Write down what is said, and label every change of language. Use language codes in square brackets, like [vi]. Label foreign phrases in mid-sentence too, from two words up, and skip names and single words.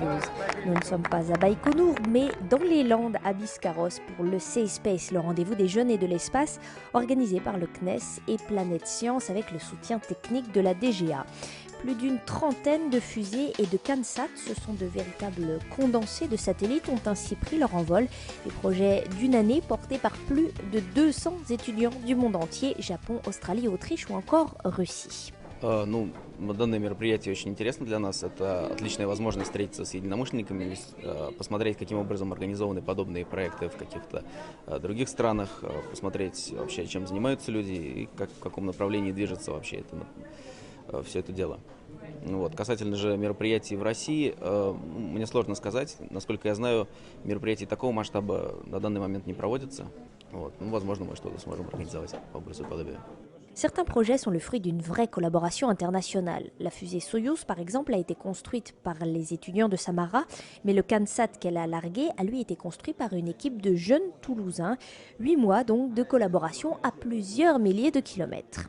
[fr] Nous ne sommes pas à Baïkonour, mais dans les Landes à Biscarrosse pour le C-Space, le rendez-vous des jeunes et de l'espace, organisé par le CNES et Planète Science avec le soutien technique de la DGA. Plus d'une trentaine de fusées et de CANSAT, ce sont de véritables condensés de satellites, ont ainsi pris leur envol. Des projets d'une année portés par plus de 200 étudiants du monde entier, Japon, Australie, Autriche ou encore Russie. [ru] Данное мероприятие очень интересно для нас. Это отличная возможность встретиться с единомышленниками, посмотреть, каким образом организованы подобные проекты в каких-то других странах, посмотреть вообще, чем занимаются люди и в каком направлении движется вообще все это дело. Касательно же мероприятий в России, мне сложно сказать. Насколько я знаю, мероприятий такого масштаба на данный момент не проводятся. Возможно, мы что-то сможем организовать по образу и подобию. [fr] Certains projets sont le fruit d'une vraie collaboration internationale. La fusée Soyouz, par exemple, a été construite par les étudiants de Samara, mais le CANSAT qu'elle a largué a lui été construit par une équipe de jeunes Toulousains. 8 mois donc de collaboration à plusieurs milliers de kilomètres.